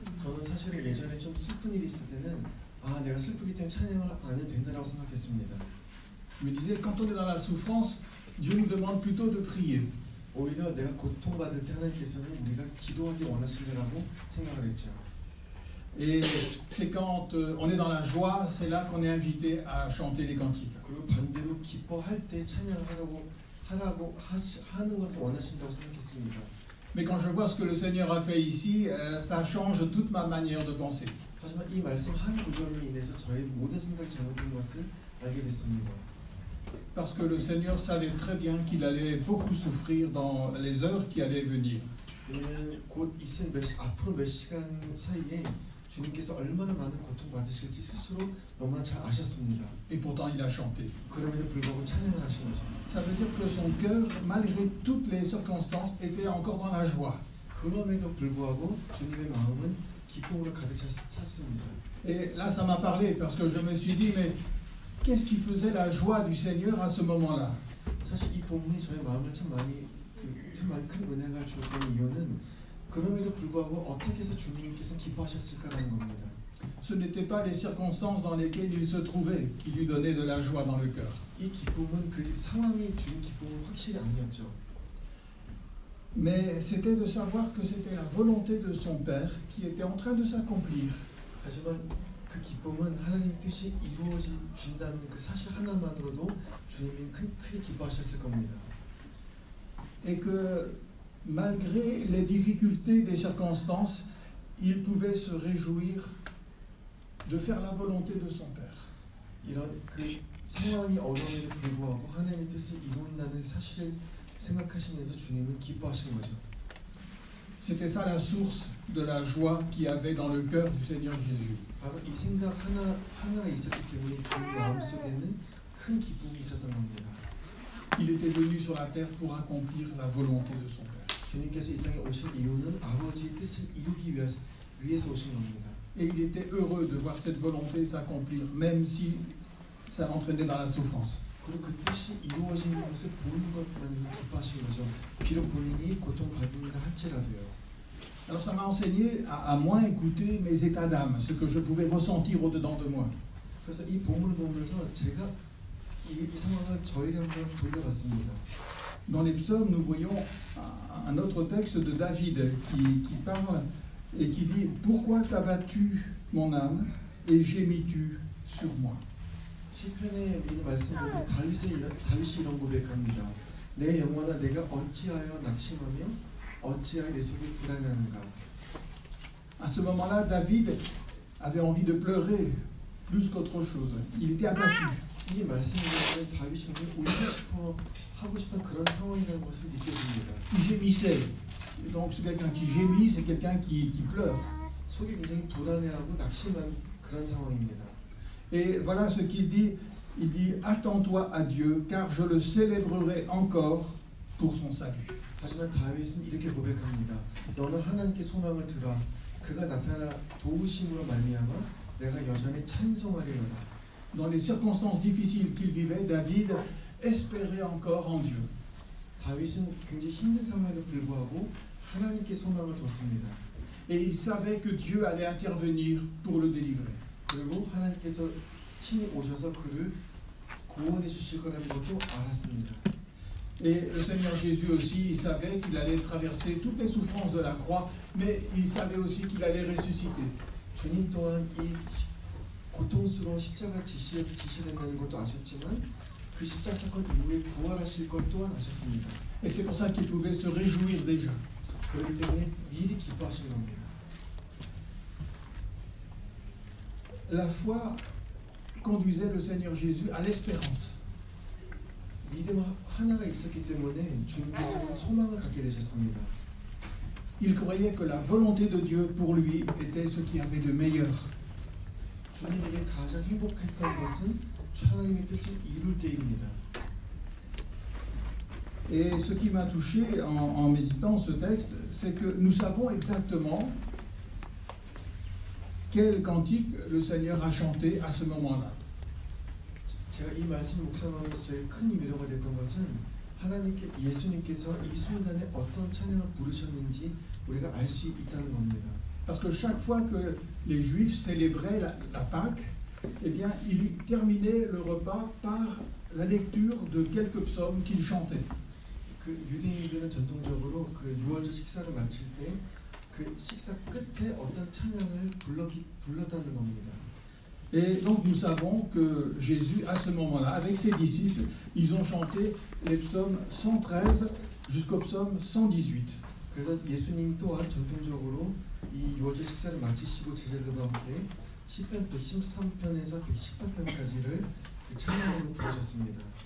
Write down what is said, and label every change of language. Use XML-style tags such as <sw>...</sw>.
<ko>저는 사실은 예전에 좀 슬픈 일이 있을 때는 내가 슬프기 때문에 찬양을 안 해도 된다라고 생각했습니다.</ko> <fr>Je me disais quand on est dans la souffrance, Dieu nous demande plutôt de prier.</fr> <ko>오히려 내가 고통받을 때 하나님께서는 우리가 기도하기 원하신다라고 생각을 했죠.</ko> <fr>Et c'est quand on est dans la joie, c'est là qu'on est invité à chanter les cantiques.</fr> <ko>그리고 반대로 기뻐할 때 찬양을 하는 것을 원하신다고 생각했습니다.</ko> <fr>Mais quand je vois ce que le Seigneur a fait ici, ça change toute ma manière de penser.</fr> <ko>하지만 이 말씀 한 구절로 인해서 저의 모든 생각이 잘못된 것을 알게 됐습니다.</ko> <fr>Parce que le Seigneur savait très bien qu'il allait beaucoup souffrir dans les heures qui allaient venir.</fr> <ko>왜냐하면 곧 있을 앞으로 몇 시간 사이에 주님께서 얼마나 많은 고통 받으실지 스스로 너무나 잘 아셨습니다.</ko> <fr>Et pourtant il a chanté.</fr> <ko>그럼에도 불구하고 찬양을 하신 거죠.</ko> <fr>Ça veut dire que son cœur, malgré toutes les circonstances, était encore dans la joie.</fr> <ko>그럼에도 불구하고 주님의 마음은 기쁨으로 가득 찼습니다.</ko> <fr>Et là, ça m'a parlé parce que je me suis dit, mais qu'est-ce qui faisait la joie du Seigneur à ce moment-là?</fr> <ko>사실 이 본문이 저의 마음을 참 많이 큰 은혜가 주었던 이유는 그럼에도 불구하고 어떻게 해서 주님께서 기뻐하셨을까라는 겁니다.</ko> <fr>Ce n'étaient pas les circonstances dans lesquelles il se trouvait qui lui donnaient de la joie dans le cœur.</fr> <ko>이 기쁨은 그 상황이 주는 기쁨은 확실히 아니었죠.</ko> <fr>Mais c'était de savoir que c'était la volonté de son Père qui était en train de s'accomplir.</fr> <ko>하지만 그 기쁨은 하나님 뜻이 이루어진다는 그 사실 하나만으로도 주님이 크게 기뻐하셨을 겁니다.</ko> <fr>Et que malgré les difficultés des circonstances, il pouvait se réjouir de faire la volonté de son Père.</fr> <ko>이런 그 상황이 어려움에도 불구하고 하나님의 뜻을 이룬다는 사실을 생각하시면서 주님은 기뻐하신 거죠.</ko> <fr>C'était ça la source de la joie qu'il y avait dans le cœur du Seigneur Jésus.</fr> <ko>바로 이 생각 하나가 있었기 때문에 주님 마음속에는 큰 기쁨이 있었던 겁니다.</ko> <fr>Il était venu sur la terre pour accomplir la volonté de son Père.</fr> <ko>주님께서 이 땅에 오신 이유는 아버지의 뜻을 이루기 위해서 오신 겁니다.</ko> <fr>Et il était heureux de voir cette volonté s'accomplir, même si ça l'entraînait dans la souffrance.</fr> <ko>그리고 그 뜻이 이루어지는 것을 보는 것만으로 기뻐하신 거죠. 비록 본인이 고통받는다 할지라도요.</ko> <fr>Alors ça m'a enseigné à moins écouter mes états d'âme, ce que je pouvais ressentir au-dedans de moi.</fr> <ko>그래서 이 본문을 보면서 제가 이 상황을 저에게 한번 돌려봤습니다.</ko> <fr>Dans les psaumes, nous voyons un autre texte de David qui parle et qui dit « Pourquoi t'as battu mon âme et gémis-tu sur moi ?»</fr> <ko>시편의 말씀 보면 다윗이 이런 고백합니다. 내 영혼아 내가 어찌하여 낙심하며 어찌하여 내 속이 불안해하는가.</ko> <fr>À ce moment-là, David avait envie de pleurer plus qu'autre chose. Il était abattu.</fr> <ko>이 말씀을 보면 다윗이 울고 하고 싶은 그런 상황이라는 것을 느껴집니다.</ko> <fr>Il gémissait. Donc c'est quelqu'un qui gémit, c'est quelqu'un qui pleure.</fr> <ko>속이 굉장히 불안해하고 낙심한 그런 상황입니다.</ko> <fr>Et voilà ce qu'il dit. Il dit, attends-toi à Dieu, car je le célébrerai encore pour son salut.</fr> <ko>하지만 다윗은 이렇게 고백합니다. 너는 하나님께 소망을 들어 그가 나타나 도우심으로 말미암아 내가 여전히 찬송하리로다.</ko> <fr>Dans les circonstances difficiles qu'il vivait, David espérait encore en Dieu.</fr> <ko>다윗은 굉장히 힘든 상황에도 불구하고 하나님께 소망을 뒀습니다.</ko> <fr>Et il savait que Dieu allait intervenir pour le délivrer.</fr> <ko>그리고 하나님께서 친히 오셔서 그를 구원해 주실 거라는 것도 알았습니다.</ko> <fr>Et le Seigneur Jésus aussi, il savait qu'il allait traverser toutes les souffrances de la croix, mais il savait aussi qu'il allait ressusciter.</fr> <ko>주님 또한 이 고통스러운 십자가 지시된다는 것도 아셨지만 그 십자가 사건 이후에 부활하실 것 또한 아셨습니다.</ko> <fr>Et c'est pour ça qu'il pouvait se réjouir déjà.</fr> <ko>그렇기 때문에 미리 기뻐하신 겁니다.</ko> <fr>La foi conduisait le Seigneur Jésus à l'espérance.</fr> <ko>믿음 하나가 있었기 때문에 주님께서는 소망을 갖게 되셨습니다.</ko> <fr>Il croyait que la volonté de Dieu pour lui était ce qu'il y avait de meilleur.</fr> <ko>주님에게 가장 행복했던 것은 하나님의 뜻을 이룰 때입니다.</ko> <fr>Et ce qui m'a touché en méditant ce texte, c'est que nous savons exactement quel cantique le Seigneur a chanté à ce moment-là.</fr> <ko>제가 이 말씀 묵상하면서 저희 큰 위로가 됐던 것은 예수님께서 이 순간에 어떤 찬양을 부르셨는지 우리가 알 수 있다는 겁니다.</ko> <fr>Parce que chaque fois que les Juifs célébraient la Pâque, eh bien, ils terminaient le repas par la lecture de quelques psaumes qu'ils chantaient.</fr> <ko>그 유대인들은 전통적으로 그 유월절 식사를 마칠 때 그 식사 끝에 어떤 찬양을 불렀다는 겁니다.</ko> <fr>Et donc nous savons que Jésus, à ce moment-là, avec ses disciples, ils ont chanté les psaumes 113 jusqu'au psaume 118.</fr> <ko>그래서 예수님 또한 전통적으로 이 유월절 식사를 마치시고 제자들과 함께 시편 113편에서 118편까지를 찬양으로 부르셨습니다.</ko>